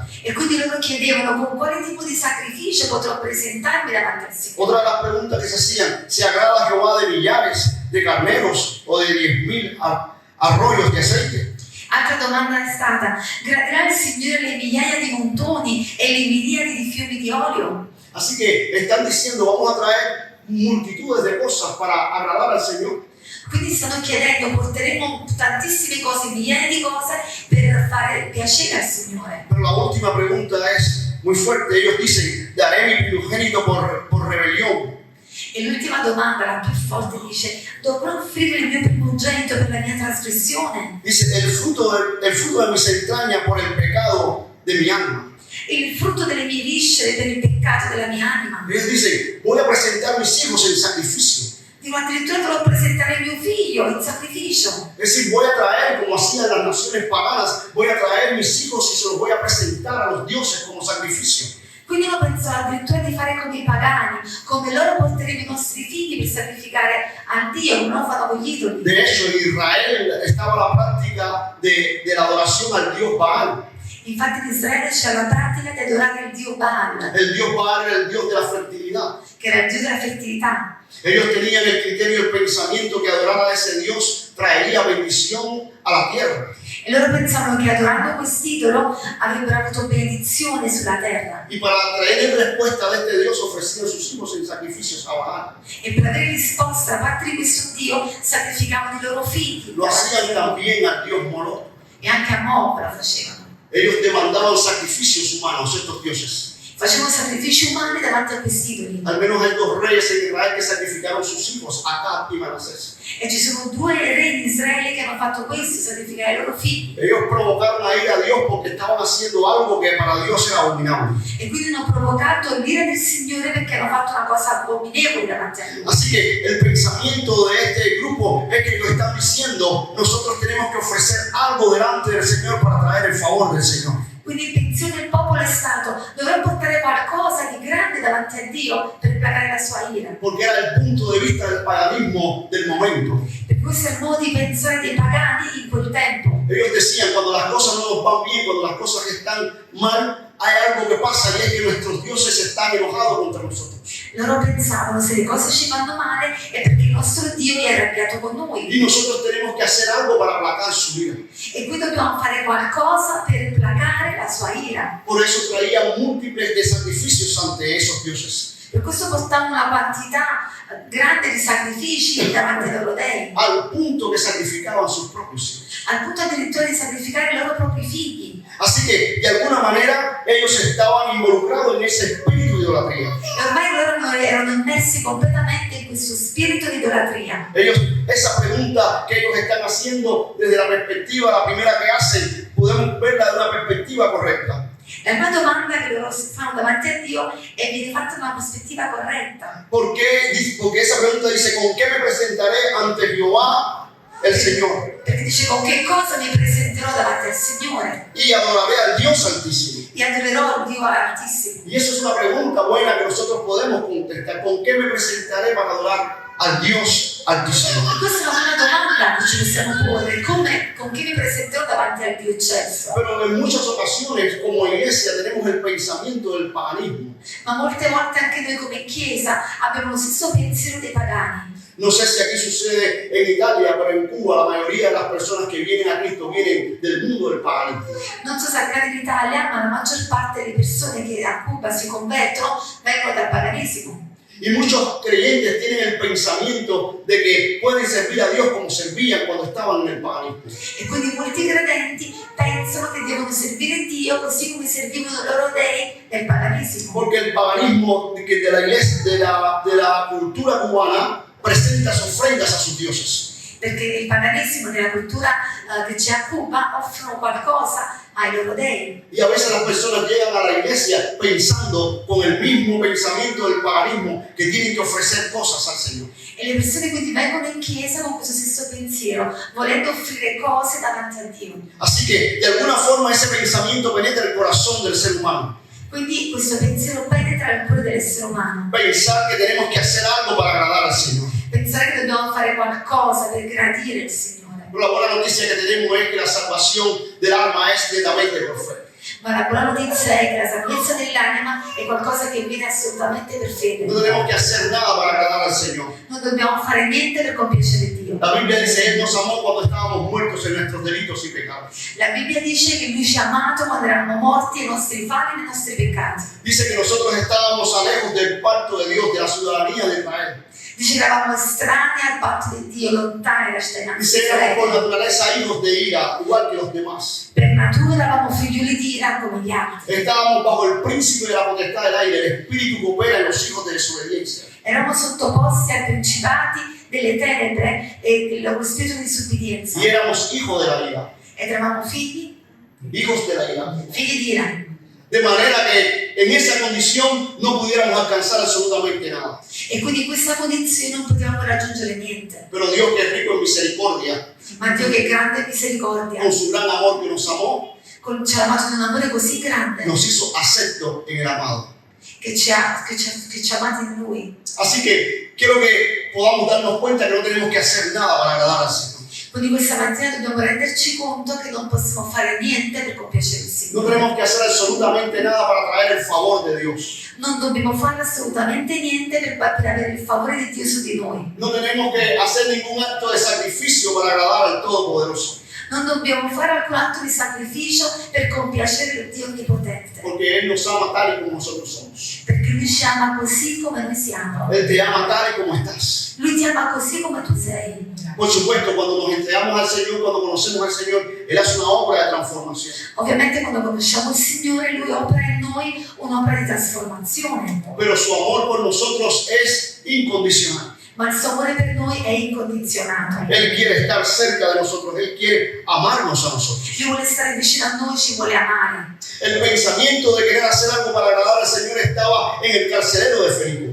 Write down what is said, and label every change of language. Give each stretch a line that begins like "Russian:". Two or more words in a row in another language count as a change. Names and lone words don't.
Italian: E quindi loro chiedevano: con quale tipo di sacrificio potrò presentarmi davanti al Signore?
Spanish: Otra de las preguntas que se hacían, ¿se agrada a Jehová de millares de carneros o de 10,000 arroyos de aceite?
Italian: Altra domanda è stata: gradirà il Signore le migliaia di montoni e le miriadi di fiumi di olio?
Spanish: Así que están diciendo, vamos a traer multitudes de cosas para agradar al Señor.
Italian: Quindi stanno chiedendo: porteremo tantissime cose, migliaia di cose per fare piacere al Signore.
Spanish: Pero la última pregunta es muy fuerte. Ellos dicen, daré mi primogénito por rebelión.
Italian: E l'ultima domanda, la più forte, dice: dovrò offrire il mio primogenito per la mia trasgressione?
Spanish: Dice, el fruto de mis entrañas por el pecado de mi alma.
Italian: Il frutto delle mie viscere per il peccato della mia anima?
Spanish: Ellos dicen, voy a presentar mis hijos en sacrificio.
Italian: Dico: addirittura dovrò presentare mio figlio in sacrificio.
Spanish: Es decir, voy a traer, como hacían las naciones paganas, voy a traer mis hijos y se los voy a presentar a los dioses como sacrificio.
Italian: Quindi uno pensò addirittura di fare come i pagani, come loro porteremo i nostri figli per sacrificare a Dio, come lo fanno con gli idoli.
Spanish: De hecho, en Israel estaba la práctica de la adoración al dios Baal.
Italian: Infatti in Israele c'è la pratica di adorare il dio Baal,
Spanish: El dios Baal era el dios de la fertilidad.
Italian: che era il dio della fertilità.
Spanish: Ellos tenían el criterio y el pensamiento que adorar a ese dios traería bendición a la tierra.
Italian: E loro pensavano che adorando quest'idolo avrebbero avuto benedizione sulla terra.
Spanish: Y para traer respuesta de este dios ofrecían sus hijos en sacrificios a Baal.
Italian: E per avere risposta da parte di questo dio sacrificavano i loro figli.
Spanish: Lo hacían también al dios Moloch.
Italian: E anche a Moloch lo facevano.
Spanish: Ellos demandaban sacrificios humanos, estos dioses.
Italian: Facevano sacrifici umani davanti a questi idoli.
Spanish: Al menos hay 2 reyes en Israel que sacrificaron sus hijos, Acab y Manasés.
Italian: E ci sono 2 re di Israele che hanno fatto questo, sacrificare i loro figli.
Spanish: Ellos provocaron a ir a Dios porque estaban haciendo algo que para Dios era abominable.
Italian: E quindi hanno provocato l'ira del Signore perché hanno fatto una cosa abominevole davanti a Lui.
Spanish: Así que el pensamiento de este grupo es que ellos están diciendo, nosotros tenemos que ofrecer algo delante del Señor para traer el favor del Señor.
Italian: Quindi il pensiero del popolo è stato: dovrò portare qualcosa di grande davanti a Dio per placare la sua ira.
Spanish: Porque era el punto de vista del paganismo del momento.
Italian: Perché questo è il modo di pensare dei pagani in quel tempo.
Spanish: Ellos decían, cuando las cosas no nos van bien, cuando las cosas están mal, hay algo que pasa y es que nuestros dioses están enojados contra nosotros.
Italian: Loro pensavano: se le cose ci vanno male è perché il nostro Dio è arrabbiato con noi.
Spanish: Y nosotros tenemos que hacer algo para aplacar su ira.
Italian: E qui dobbiamo fare qualcosa per placare la sua ira.
Spanish: Por eso traían múltiples de sacrificios ante esos dioses.
Italian: Per questo portavano una quantità grande di sacrifici davanti ai loro dei,
Spanish: Al punto que sacrificaban sus propios hijos.
Italian: al punto addirittura di sacrificare i loro propri figli.
Spanish: Así que, de alguna manera, ellos estaban involucrados en ese espíritu de idolatría.
Italian: E ormai loro erano immersi completamente in questo spirito di idolatria.
Spanish: Ellos, esa pregunta que ellos están haciendo desde la perspectiva, la primera que hacen, podemos verla de una perspectiva correcta.
Italian: La prima domanda che loro si fanno davanti a Dio è: viene fatta da una prospettiva corretta.
Spanish: Porque esa pregunta dice, ¿con qué me presentaré ante Jehová el Señor?
Italian: Perché dice: con che cosa mi presenterò davanti al Signore
Spanish: Y adoraré al Dios Altísimo.
Italian: e adorerò il Dio Altissimo.
Spanish: Y eso es una pregunta buena que nosotros podemos contestar. ¿Con qué me presentaré para adorar al Dios Altísimo?
Italian: E questa è una buona domanda che ci possiamo porre: con chi mi presenterò davanti al Dio Eccelso?
Spanish: Pero en muchas ocasiones, como iglesia, tenemos el pensamiento del paganismo.
Italian: Ma molte volte anche noi come Chiesa abbiamo lo stesso pensiero dei pagani.
Spanish: No sé si aquí sucede en Italia, pero en Cuba la mayoría de las personas que vienen a Cristo vienen del mundo del paganismo.
Italian: Non so se accade in Italia, ma la maggior parte delle persone che a Cuba si convertono vengono dal paganesimo.
Spanish: Y muchos creyentes tienen el pensamiento de que pueden servir a Dios como servían cuando estaban en el paganismo.
Italian: E quindi molti credenti pensano che devono servire Dio così come servivano i loro dei nel paganesimo.
Spanish: Porque el paganismo que de la iglesia, de la cultura cubana, presenta ofrendas a sus dioses.
Italian: Perché il paganesimo nella cultura che c'è a Cuba offrono qualcosa ai loro dei.
Spanish: Y a veces las personas llegan a la iglesia pensando con el mismo pensamiento del paganismo que tienen que ofrecer cosas al Señor.
Italian: E le persone quindi vengono in chiesa con questo stesso pensiero, volendo offrire cose davanti a Dio.
Spanish: Así que de alguna forma ese pensamiento penetra el corazón del ser humano.
Italian: Quindi questo pensiero penetra il cuore dell'essere umano.
Spanish: Pensar que tenemos que hacer algo para agradar al Señor.
Italian: Pensare che dobbiamo fare qualcosa per gradire il Signore.
Spanish: Pero la buena noticia que tenemos es que la salvación del alma es netamente por fe.
Italian: Ma la buona notizia è che la salvezza dell'anima è qualcosa che viene assolutamente per fede.
Spanish: No tenemos que hacer nada para agradar al Señor.
Italian: Non dobbiamo fare niente per compiacere Dio.
Spanish: La Biblia dice, Él nos amó cuando estábamos muertos en nuestros delitos y pecados.
Italian: La Bibbia dice che Lui ci ha amato quando eravamo morti ai nostri falli e nei nostri peccati.
Spanish: Dice que nosotros estábamos lejos del pacto de Dios, de la ciudadanía de Israel.
Italian: Dice che eravamo estranei al patto di Dio, lontani da cittadinanza
Spanish: Dice
Italian: di
Spanish: que éramos por
Italian: Israele.
Spanish: naturaleza hijos de ira, igual que los demás.
Italian: Per natura eravamo figlioli di ira come gli altri.
Spanish: Estábamos bajo el príncipe de la potestad del aire. El espíritu que opera en los hijos de desobediencia.
Italian: Eravamo sottoposti ai principati delle tenebre e lo spirito di disobbedienza.
Spanish: Y éramos hijos de la ira.
Italian: Ed eravamo figli
Spanish: Hijos de la ira.
Italian: di ira.
Spanish: De manera que en esa condición no pudiéramos alcanzar absolutamente nada.
Italian: E quindi in questa condizione non potevamo raggiungere niente.
Spanish: Pero Dios, que es rico en misericordia,
Italian: Ma Dio, che è grande misericordia,
Spanish: con su gran amor que nos amó,
Italian: ci ha amato di un amore così grande
Spanish: nos hizo acepto en el amado.
Italian: che ci ha amati in Lui.
Spanish: Así que quiero que podamos darnos cuenta que no tenemos que hacer nada para agradar al Señor.
Italian: Quindi questa mattina dobbiamo renderci conto che non possiamo fare niente per compiacere il
Spanish: No
Italian: Signore.
Spanish: tenemos que hacer absolutamente nada para traer el favor de Dios.
Italian: Non dobbiamo fare assolutamente niente per avere il favore di Dio su di noi.
Spanish: No tenemos que hacer ningún acto de sacrificio para agradar al Todopoderoso.
Italian: Non dobbiamo fare alcun atto di sacrificio per compiacere il Dio Onnipotente.
Spanish: Porque Él nos ama tal y como nosotros somos.
Italian: Perché Lui ci ama così come noi siamo.
Spanish: Él te ama tal y como estás.
Italian: Lui ti ama così come tu sei.
Spanish: Por supuesto, cuando nos entregamos al Señor, cuando conocemos al Señor, Él hace una obra de transformación.
Italian: Ovviamente quando conosciamo il Signore, Lui opera in noi un'opera di trasformazione.
Spanish: Pero su amor por nosotros es incondicional.
Italian: Ma il suo amore per noi è incondizionato.
Spanish: Él quiere estar cerca de nosotros. Él quiere amarnos a nosotros.
Italian: Lui vuole stare vicino a noi, ci vuole amare.
Spanish: El pensamiento de querer hacer algo para agradar al Señor estaba en el carcelero de Felipe.